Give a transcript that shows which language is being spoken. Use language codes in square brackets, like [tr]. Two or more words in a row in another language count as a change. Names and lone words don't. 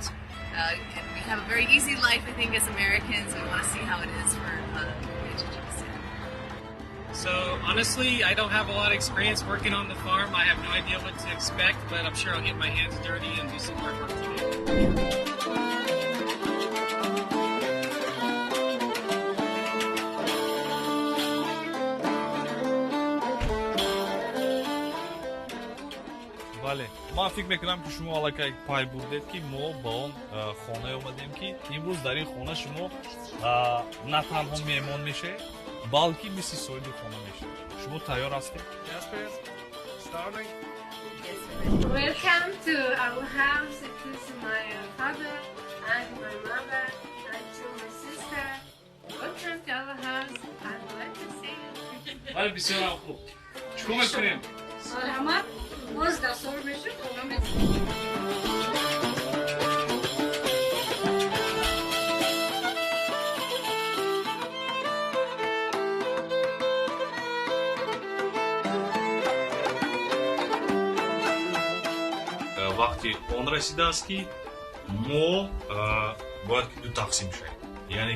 [en] And we have a very easy life, I think, as Americans, and we want to see how it is for Tajikistan. So honestly, I don't have a lot of experience working on the farm. I have no idea what to expect, but I'm sure I'll get my hands dirty and do some hard work today. [tg] бале, ман фикр мекунам ки шумо аллакай пай бурдед ки мо ба он хона омадем ки имрӯз дар ин хона шумо на танҳо меҳмон мешавед, балки мисли соҳиби хона мешавед. Шумо тайёр ҳастед? [en] Yes, please. Starting. Welcome to our house. This is my father and my mother and to my sister. Welcome to our house. I'd like to see you. [tg] бале, бисёр хуб. чикор мекунем? Марҳамат. Боз дастор бешед, хона метавонед. вақти он расидааст ки мо бояд ки ду тақсим шавем, яъне